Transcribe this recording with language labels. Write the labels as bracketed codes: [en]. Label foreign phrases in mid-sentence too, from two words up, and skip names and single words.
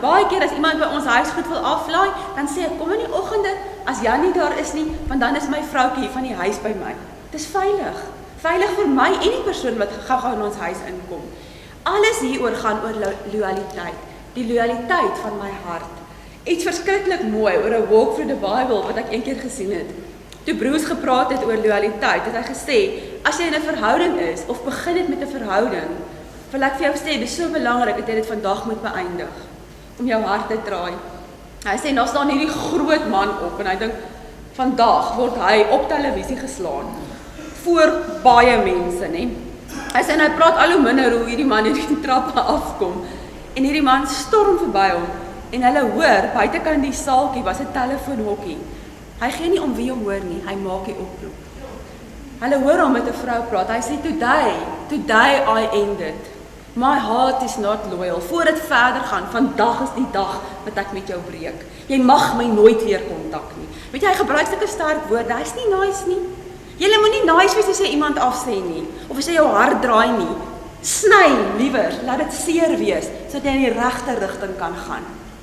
[af] Baie keer as iemand by ons huis goed wil aflaai, dan sê ek, kom in die oggende, as Jan nie daar is nie, want dan is my vroukie hier van die huis by my. Dis veilig. Veilig vir my en die persoon wat gou-gou in ons huis inkom. Alles hieroor gaan oor loyaliteit. Die loyaliteit van my hart. Iets verskriklik mooi oor 'n [en] walk through the Bible [af] wat ek eendag gesien het. Toe Bruce gepraat het oor loyaliteit, het hy gesê, as jy in 'n verhouding is of begin het met 'n verhouding, wil ek vir jou sê, dit is so belangrik dat jy dit vandag moet beëindig om jou hart te draai. Hy sê, nou staan hierdie groot man op en hy dink, vandag word hy op televisie geslaan voor baie mense, nê? Hy sê, en hy praat al hoe minder hoe hierdie man hierdie trappe afkom en hierdie man storm verby hom en hulle hoor, buitekant die saaltjie was 'n telefoonhokkie. Hy gee nie om wie hom hoor nie, hy maak die oproep. Hulle hoor hom met 'n vrou praat, hy sê, [en] today I ended. My heart is not loyal. [af] Voor dit verder gaan, vandag is die dag wat ek met jou breek. Jy mag my nooit weer kontak nie. Weet jy, hy gebruik sulke sterk woorde, hy's nie nice nie. Jy moenie nice wees as jy iemand afsê nie, of as jy jou hart draai nie. Sny liewer, laat dit seer wees, sodat jy in die regte rigting kan gaan.